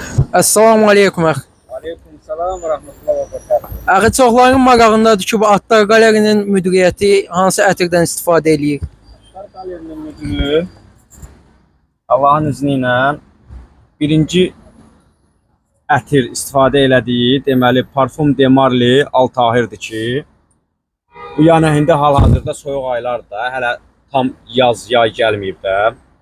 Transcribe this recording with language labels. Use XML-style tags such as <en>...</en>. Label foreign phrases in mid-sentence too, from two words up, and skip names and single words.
<ar>السلام عليكم əx. عليكم السلام ورحمة الله وبركاته.</ar> <az>Əxi çoxların marağındadır ki, bu Atlar Qalerinin müdiriyyəti hansı ətirdən istifadə eləyir? Atlar Galerinin</az> <tr>müdürü Allah'ın izniyle</tr> <az>birinci ətir istifadə elədiyi deməli parfum de Marley Altahirdir ki, bu yəni indi hal-hazırda soyuq aylarda, hələ tam yay gəlməyib də.</az>